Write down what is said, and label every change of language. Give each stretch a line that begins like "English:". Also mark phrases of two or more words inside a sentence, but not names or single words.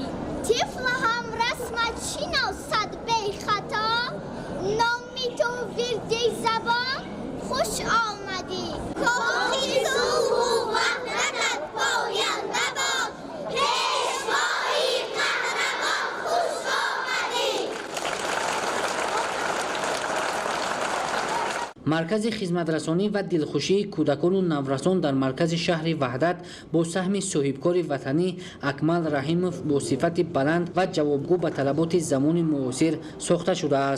Tajik: тифл ҳам расмат шиносад бехато номи ту вирди забон хуш омадӣ кохи сулҳ ва ваҳдат пояндабод пешвои қаҳрамон хуш омадӣ маркази хизматрасонӣ ва дилхушии кӯдакону наврасон дар маркази шаҳри ваҳдат бо саҳми соҳибкори ватанӣ Акмал Раҳимов бо сифати баланд ва ҷавобгӯ ба талаботи замони муосир сохта шудааст.